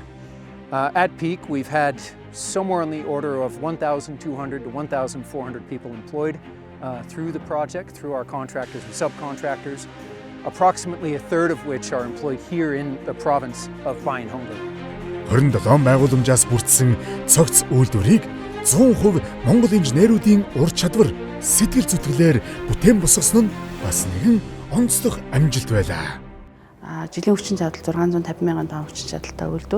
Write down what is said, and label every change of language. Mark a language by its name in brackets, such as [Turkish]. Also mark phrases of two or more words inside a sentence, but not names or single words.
[English] At peak, we've had somewhere on the order of 1,200 to 1,400 people employed through the project, through our contractors and subcontractors, approximately a third of which are employed here in the province of Баян-Хонгор. [Mongolian] 27 байгууламжаас бүрдсэн цогц үйлдвэрийг 100% Монгол инженеруудын ур чадвар, сэтгэл зүтгэлээр бүтээн босгосон нь бас нэгэн онцлог амжилт байлаа. Жилийн хүчин чадал 650 мянган тонн хүчин чадалтай үйлдвэр.